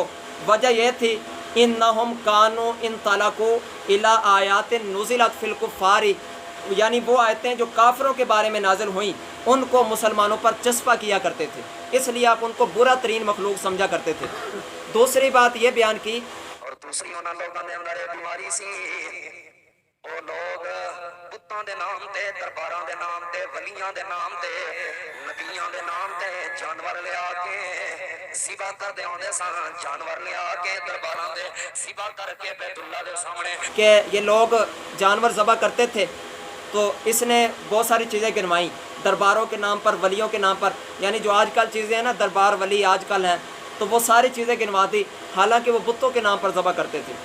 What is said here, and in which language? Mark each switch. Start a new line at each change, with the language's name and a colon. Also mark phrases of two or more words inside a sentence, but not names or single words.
Urdu: وجہ یہ تھی
Arabic: انہم کانوا انطلقوا الی آیات نزلت فی الکفار،
Urdu: یعنی وہ آیتیں جو کافروں کے بارے میں نازل ہوئیں ان کو مسلمانوں پر چسپاں کیا کرتے تھے، اس لیے آپ ان کو برا ترین مخلوق سمجھا کرتے تھے۔ دوسری بات یہ بیان کی،
Punjabi: اور دوسری انہاں لوگاں دے اندر بیماری سی، وہ لوگ بتاں دے نام تے، درباراں دے نام تے، ولیاں دے نام تے، نبیاں دے نام تے جانور لے آ کے ذبح کر دے ہوندے سن، جانور لے آ کے درباراں دے ذبح کر کے بیت اللہ دے سامنے
Urdu: کہ یہ لوگ جانور ذبح کرتے تھے، تو اس نے بہت ساری چیزیں گنوائیں درباروں کے نام پر، ولیوں کے نام پر، یعنی جو آج کل چیزیں ہیں نا، دربار ولی آج کل ہیں، تو وہ ساری چیزیں گنوا دی، حالانکہ وہ بتوں کے نام پر ذبح کرتے تھے۔